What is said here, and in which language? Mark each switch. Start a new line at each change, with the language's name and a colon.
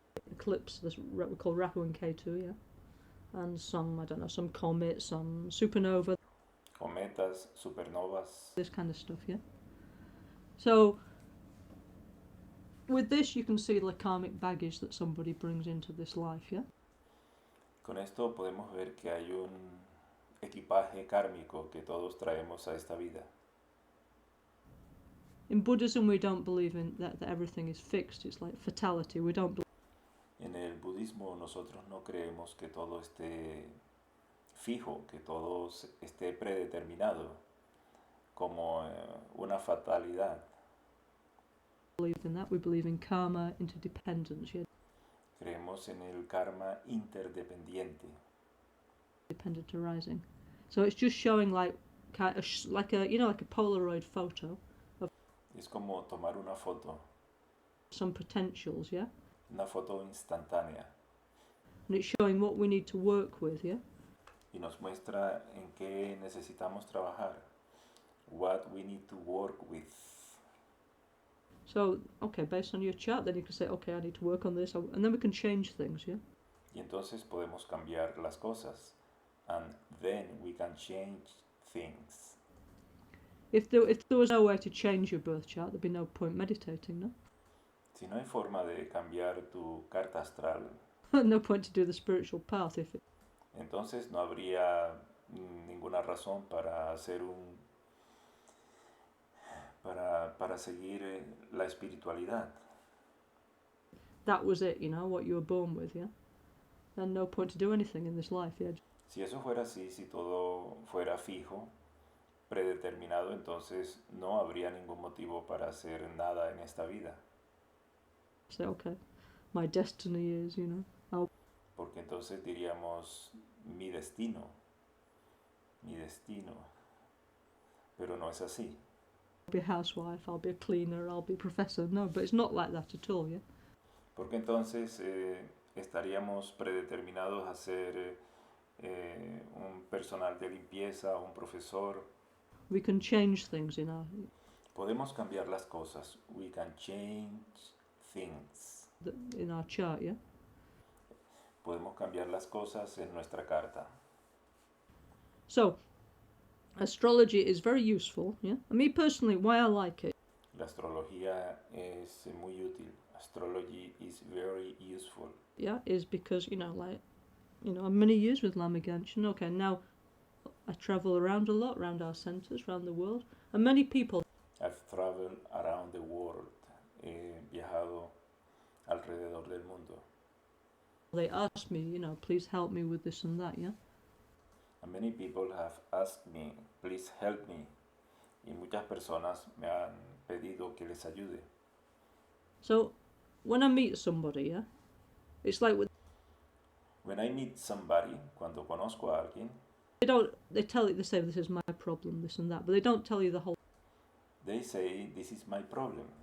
English: eclipse, this we call Rahu and Ketu, yeah, and some, I don't know, some comets, some supernova,
Spanish: Cometas, supernovas.
English: this kind of stuff, yeah. So with this you can see the karmic baggage that somebody brings into this life, yeah.
Spanish: Con esto podemos ver que hay un equipaje kármico que todos traemos a esta vida.
English: In Buddhism we don't believe in that everything is fixed. It's like fatality. We don't believe.
Spanish: En el budismo nosotros no creemos que todo esté fijo, que todo esté predeterminado como una fatalidad.
English: Believe in that. We believe in karma, interdependence, yeah,
Spanish: Creemos en el karma interdependiente.
English: dependent arising. So it's just showing like like a, you know, like a Polaroid photo of
Spanish: Es como tomar una foto,
English: some potentials, yeah,
Spanish: una foto instantánea,
English: and it's showing what we need to work with, yeah.
Spanish: y nos muestra en qué necesitamos trabajar,
English: what we need to work with. So, okay, based on your chart, then you can say, okay, I need to work on this, and then we can change things, yeah.
Spanish: Y entonces podemos cambiar las cosas,
English: and then we can change things. If there was no way to change your birth chart, there'd be no point meditating, no?
Spanish: Si no hay forma de cambiar tu carta astral,
English: No point to do the spiritual path if it.
Spanish: entonces no habría ninguna razón para hacer para seguir la espiritualidad.
English: that was it, you know, what you were born with, yeah? And no point to do anything in this life, yeah?
Spanish: Si eso fuera así, si todo fuera fijo, predeterminado, entonces no habría ningún motivo para hacer nada en esta vida.
English: Say, okay, my destiny is, you know,
Spanish: Porque entonces diríamos mi destino. Pero no es así.
English: I'll be a housewife, I'll be a cleaner, I'll be a professor. No, but it's not like that at all, yeah?
Spanish: Porque entonces estaríamos predeterminados a ser un personal de limpieza, un profesor.
English: We can change things in our...
Spanish: Podemos cambiar las cosas.
English: We can change things. in our chart, yeah?
Spanish: Podemos cambiar las cosas en nuestra carta.
English: So, astrology is very useful, yeah? And me personally, why I like it.
Spanish: La astrología es muy útil.
English: Astrology is very useful. Yeah, is because, you know, like, you know, I'm many years with Lama Genshin. Okay, now I travel around a lot, around our centres, around the world, and many people... I've traveled around the world. He viajado alrededor del mundo. They ask me, you know, please help me with this and that, yeah? And many people have asked me, please help me.
Spanish: Y muchas personas me han pedido que les ayude.
English: So, when I meet somebody, yeah, it's like with... When I meet somebody,
Spanish: cuando conozco a alguien,
English: they say this is my problem, this and that, but they don't tell you the whole they say, this is my problem.